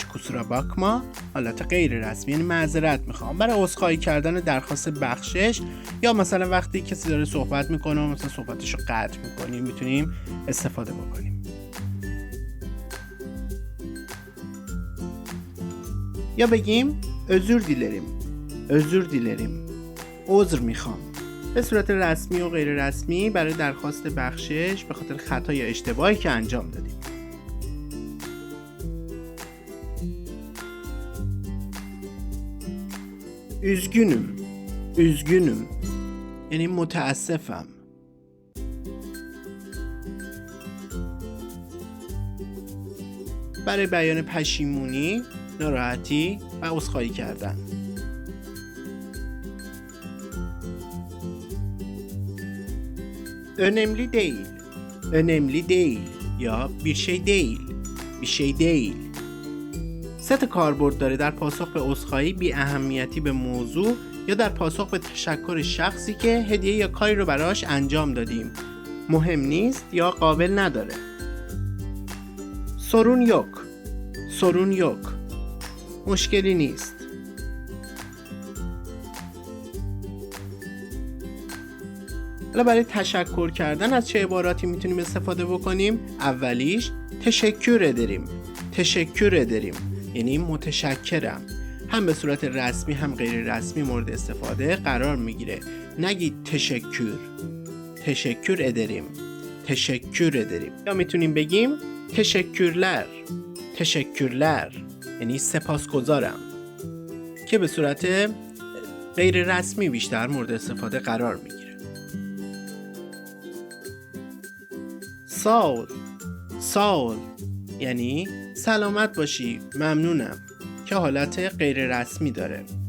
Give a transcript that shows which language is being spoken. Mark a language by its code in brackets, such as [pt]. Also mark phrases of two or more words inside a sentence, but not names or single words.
[tr] kusura bakma [fa] حالت غیر رسمی یعنی معذرت میخوام. برای عذرخواهی کردن درخواست بخشش، یا مثلا وقتی کسی داره صحبت میکنه و مثلا صحبتشو قطع میکنیم میتونیم استفاده بکنیم. یا بگیم [tr] özür dilerim [fa] عذر میخوام. به صورت رسمی و غیر رسمی برای درخواست بخشش به خاطر خطا یا اشتباهی که انجام دادیم. üzgünüm یعنی متاسفم. برای بیان پشیمونی، ناراحتی و عذرخواهی کردن. [tr] önemli değil یا bir şey değil. [fa] سه تا کاربرد داره در پاسخ به عذرخواهی، بی اهمیتی به موضوع، یا در پاسخ به تشکر شخصی که هدیه یا کاری رو براش انجام دادیم. مهم نیست یا قابل نداره. [tr] sorun yok [fa] مشکلی نیست. حالا برای تشکر کردن از چه عباراتی میتونیم استفاده بکنیم؟ اولیش [tr] teşekkür ederim [fa] یعنی متشکرم. هم به صورت رسمی هم غیر رسمی مورد استفاده قرار میگیره. نگید [tr] teşekkür ederim. [fa] یا میتونیم بگیم teşekkürler یعنی سپاسگزارم، که به صورت غیر رسمی بیشتر مورد استفاده قرار میگیره. ساول یعنی سلامت باشی، ممنونم، که حالت غیر رسمی داره.